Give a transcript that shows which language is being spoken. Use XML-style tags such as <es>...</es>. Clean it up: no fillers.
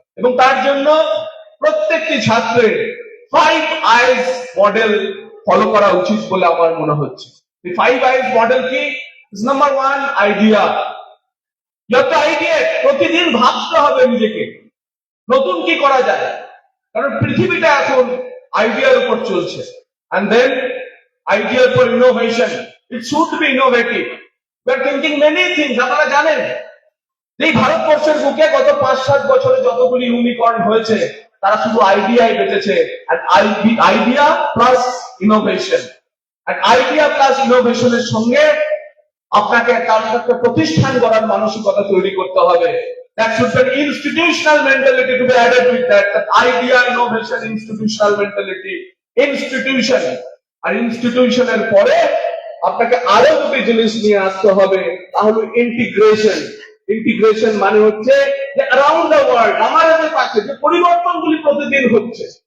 <bn>এবং তার জন্য প্রত্যেকটি ছাত্রের 5 আইস মডেল ফলো করা উচিত বলে আমার মনে হচ্ছে। এই 5 আইস মডেল কি? Number 1, idea. যত আইডিয়া, প্রতিদিন ভাবতে হবে নিজেকে নতুন কি করা যায়, কারণ পৃথিবীটা এখন আইডিয়ার উপর চলছে।</bn> <en>and then idea for innovation, it should be innovative. We are thinking many things.</en> <bn>আপনারা জানেন এই ভারতবর্ষের বুকে গত 5-7 বছরে যতগুলি ইউনিকর্ন হয়েছে তারা শুধু আইডিয়ায় বেঁচেছে। and idea plus innovation, and idea plus ইনোভেশনের সঙ্গে আপনাকে একটা প্রতিষ্ঠান গড়ার মানসিকতা তৈরি করতে হবে।</bn> <en>That should be an institutional mentality to be added with that. That idea, innovation, institutional mentality, institution.</en> <bn>আর ইনস্টিটিউশনের পরে আপনাকে আরো দুটি জিনিস নিয়ে আসতে হবে, তাহলে ইন্টিগ্রেশন। ইন্টিগ্রেশন মানে হচ্ছে যে</bn> <en>around the world,</en> <bn>আমাদের পাশে যে পরিবর্তনগুলি প্রতিদিন হচ্ছে।</bn>